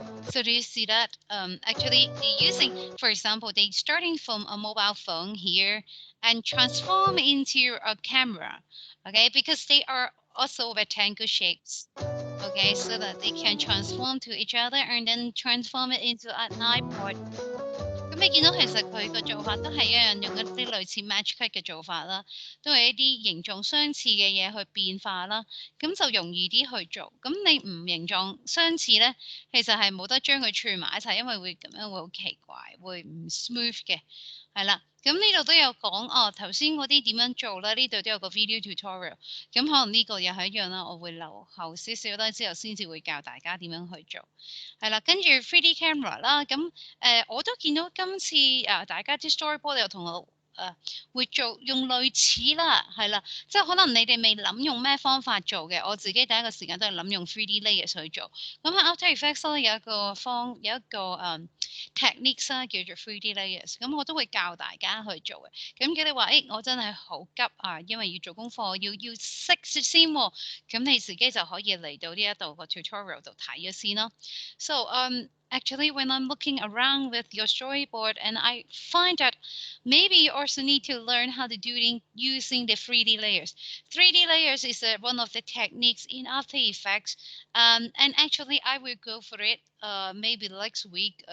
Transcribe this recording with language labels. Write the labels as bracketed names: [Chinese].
[English] So do you see that? Actually, they're using, for example, they starting from a mobile phone here and transform into a camera, okay? Because they are also rectangle shapes, okay? So that they can transform to each other and then transform it into an iPod. [Cantonese] 咁你見到其實佢個做法都係一樣，用一啲類似 match cut 嘅做法啦，都係一啲形狀相似嘅嘢去變化啦，咁就容易啲去做。咁你唔形狀相似咧，其實係冇得將佢串埋一齊，因為會咁樣會好奇怪，會唔 smooth 嘅。係啦，咁呢度都有講哦，頭先嗰啲點樣做咧？呢度都有個 video tutorial，咁可能呢個又係一樣啦，我會留後少少啦，之後先至會教大家點樣去做。係啦，跟住 3D camera 啦，咁我都見到今次大家啲 storyboard 又同我會做用類似啦，係啦，即係可能你哋未諗用咩方法做嘅，我自己第一個時間都係諗用 3D layers 去做。咁喺 After Effects 咧有一個techniques 啦，叫做 3D layers，咁我都會教大家去做嘅。咁如果你話我真係好急啊，因為要做功課，要識先喎，咁你自己就可以嚟到呢一度個 tutorial 度睇咗先咯。So [English] actually, when I'm looking around with your storyboard, and I find that maybe you also need to learn how to do it using the 3D layers. 3D layers is one of the techniques in After Effects, and actually I will go for it maybe next week.